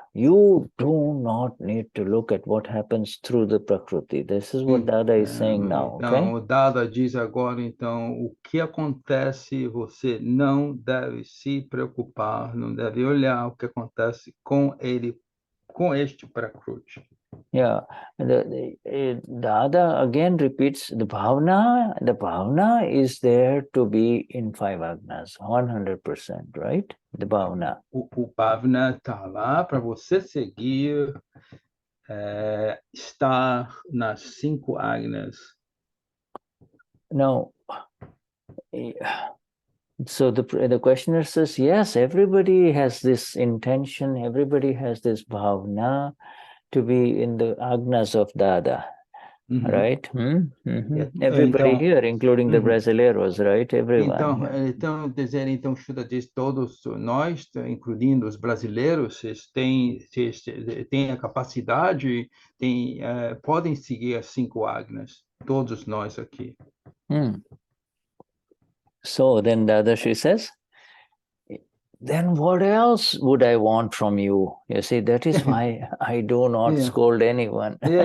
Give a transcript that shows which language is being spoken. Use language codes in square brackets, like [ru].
[en] You do not need to look at what happens through the Prakriti. This is what Dada is saying now, okay? [pt] Então, o Dada diz agora, então, o que acontece, você não deve se preocupar, não deve olhar o que acontece com ele, com este Prakruti. [en] Yeah, the other again repeats the Bhaavna. The Bhaavna is there to be in five agnas, 100%, right? The Bhaavna. [pt] O Bhaavna está lá para você seguir, estar nas 5 agnas. [en] Now, so the questioner says, yes, everybody has this intention, everybody has this Bhavna to be in the agnas of Dada, right? Everybody [pt] Então, [en] here, including the brasileiros, right? Everyone here. [pt] Então, Shuddha diz, todos nós, incluindo os brasileiros, têm a capacidade, podem seguir as 5 agnas, todos nós aqui. [en] So then Dadashri says, then what else would I want from you? You see, that is why I do not scold anyone.